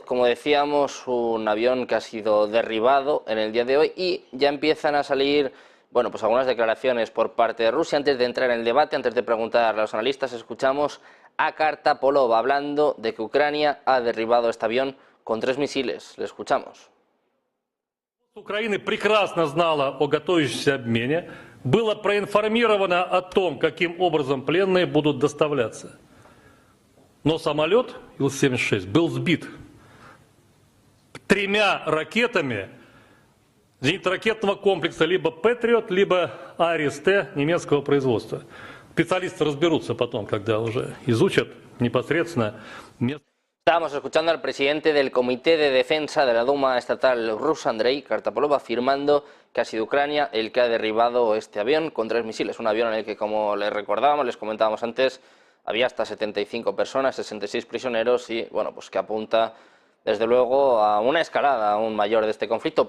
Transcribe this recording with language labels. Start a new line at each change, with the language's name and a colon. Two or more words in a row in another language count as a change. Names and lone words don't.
Spanish: Como decíamos, un avión que ha sido derribado en el día de hoy y ya empiezan a salir, bueno, pues algunas declaraciones por parte de Rusia. Antes de entrar en el debate, antes de preguntar a los analistas, escuchamos a Kartapolov hablando de que Ucrania ha derribado este avión con 3 misiles. Le escuchamos.
Russian: Украина прекрасно знала о готовящемся обмене, было проинформировано о том, каким образом пленные будут доставляться. Но самолет Ил-76 был сбит 3 ракетами зенитно-ракетного комплекса либо «Патриот», либо «Арис-Т» немецкого производства. Специалисты разберутся потом, когда уже изучат непосредственно место.
Spanish: Estábamos escuchando al presidente del Comité de Defensa de la Duma Estatal rusa, Andrei Kartapolov, afirmando que ha sido Ucrania el que ha derribado este avión con 3 misiles. Un avión en el que, como les recordábamos, les comentábamos antes, había hasta 75 personas, 66 prisioneros y, bueno, pues que apunta, desde luego, a una escalada aún mayor de este conflicto.